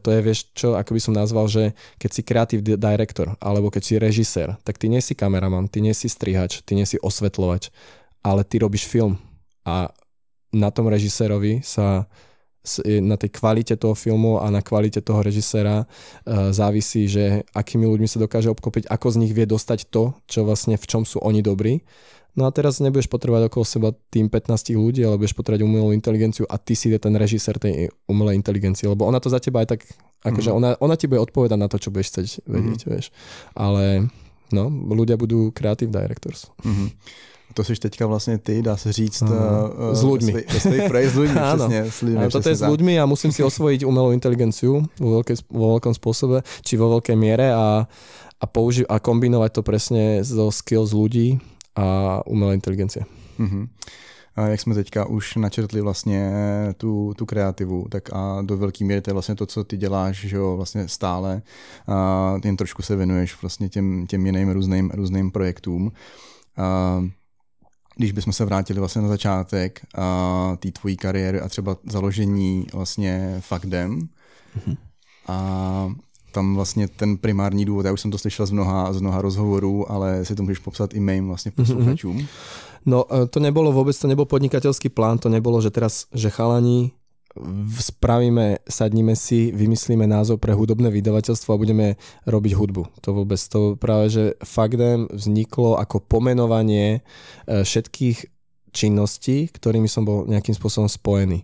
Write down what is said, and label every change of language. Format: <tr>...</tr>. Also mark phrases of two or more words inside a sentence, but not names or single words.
<sk>To je, vieš čo, ako by som nazval, že keď si</sk> <en>creative director,</en> <sk>alebo keď si režisér, tak ty nie si kameraman, ty nie si strihač, ty nie si osvetľovač, ale ty robíš film a na tom režisérovi sa na tej kvalite toho filmu a na kvalite toho režiséra závisí, že akými ľuďmi sa dokáže obklopiť, ako z nich vie dostať to, čo vlastne v čom sú oni dobrí. No a teraz nebudeš potrebovať okolo seba tým 15 ľudí, ale budeš potrebovať umelú inteligenciu a ty si je ten režisér tej umelej inteligencie, lebo ona to za teba aj tak, akože ona ti bude odpovedať na to, čo budeš chcieť vedieť, vieš. Ale no, ľudia budú</sk> <en>creative directors.</en> <cs>To jsi teďka vlastně ty, dá se říct,</cs> <sk>s ľuďmi. S ľuďmi, přesně. Toto je s ľuďmi a musím si osvojiť umelú inteligenciu vo veľkom spôsobe, či vo veľkej miere a kombinovať to presne so skills ľudí a umelé inteligencie.</sk> <cs>A jak jsme teďka už načrtli vlastně tu kreativu, tak a do velké míry to je vlastně to, co ty děláš, že jo, vlastně stále. A jen trošku se věnuješ vlastně těm jiným různým projektům. Když bychom se vrátili vlastně na začátek té tvojí kariéry a třeba založení vlastně Fakdem, a tam vlastně ten primární důvod, já už jsem to slyšel z mnoha rozhovorů, ale si to můžeš popsat i mým vlastně posluchačům.</cs> <sk>No to nebol podnikateľský plán, to nebolo, že teraz, že chalani sadníme si, vymyslíme názov pre hudobné vydavateľstvo a budeme robiť hudbu. To práve, že Fakdem vzniklo ako pomenovanie všetkých činností, ktorými som bol nejakým spôsobom spojený.</sk>